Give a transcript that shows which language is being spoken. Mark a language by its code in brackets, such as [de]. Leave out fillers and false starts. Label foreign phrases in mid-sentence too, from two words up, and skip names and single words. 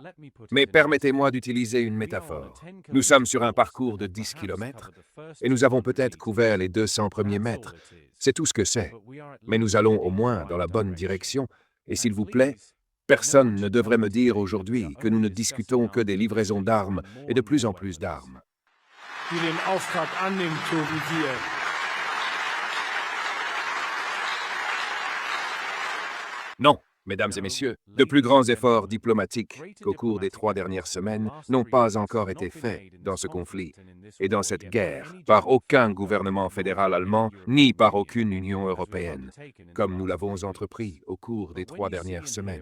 [fr] Mais permettez-moi d'utiliser une métaphore. Nous sommes sur un parcours de 10 km et nous avons peut-être couvert les 200 premiers mètres. C'est tout ce que c'est. Mais nous allons au moins dans la bonne direction. Et s'il vous plaît, personne ne devrait me dire aujourd'hui que nous ne discutons que des livraisons d'armes et de plus en plus d'armes. [de] Die den Auftrag annimmt, so wie wir. [fr] Non, mesdames et messieurs, de plus grands efforts diplomatiques qu'au cours des 3 dernières semaines n'ont pas encore été faits dans ce conflit et dans cette guerre par aucun gouvernement fédéral allemand ni par aucune Union européenne, comme nous l'avons entrepris au cours des 3 dernières semaines.